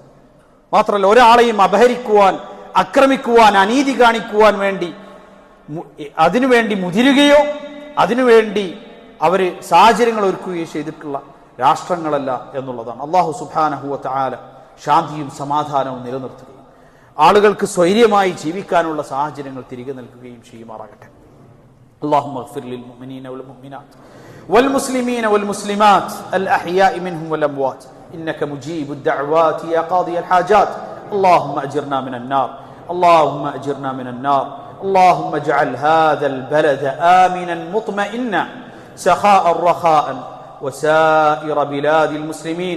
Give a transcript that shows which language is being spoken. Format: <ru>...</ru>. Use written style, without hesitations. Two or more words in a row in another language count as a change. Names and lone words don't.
<ml>മാത്രമല്ല, ഒരാളെയും അപഹരിക്കുവാൻ, ആക്രമിക്കുവാൻ, അനീതി കാണിക്കുവാൻ വേണ്ടി അതിനുവേണ്ടി മുതിരുകയോ അതിനുവേണ്ടി അവര് സാഹചര്യങ്ങൾ ഒരുക്കുകയോ ചെയ്തിട്ടുള്ള രാഷ്ട്രങ്ങളല്ല എന്നുള്ളതാണ്. അല്ലാഹു</ml> <ar>سبحانه وتعالى</ar> <ml>ശാന്തിയും സമാധാനവും നിലനിർത്തുകയും ആളുകൾക്ക് സ്വൈര്യമായി ജീവിക്കാനുള്ള സാഹചര്യങ്ങൾ തിരികെ നൽകുകയും ചെയ്യുമാറാകട്ടെ.</ml> <ar>اللهم اغفر للمؤمنين والمؤمنات والمسلمين والمسلمات الأحياء منهم والأموات إنك مجيب الدعوات يا قاضي الحاجات. اللهم أجرنا من النار، اللهم أجرنا من النار. اللهم اجعل هذا البلد آمنا مطمئنا سخاء رخاء وسائر بلاد المسلمين.</ar>